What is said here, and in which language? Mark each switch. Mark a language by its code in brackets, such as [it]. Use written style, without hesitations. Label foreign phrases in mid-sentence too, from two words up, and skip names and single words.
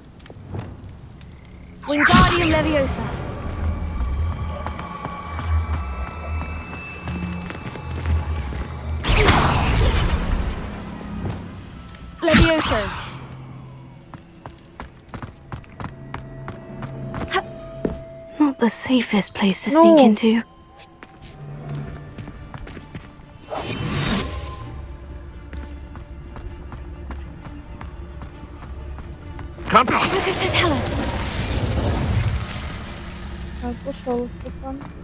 [en] Wingardium Leviosa. Levioso. Not the safest place to sneak into. Come on. Lucas, don't tell us. [ru] Так, ушел Стефан.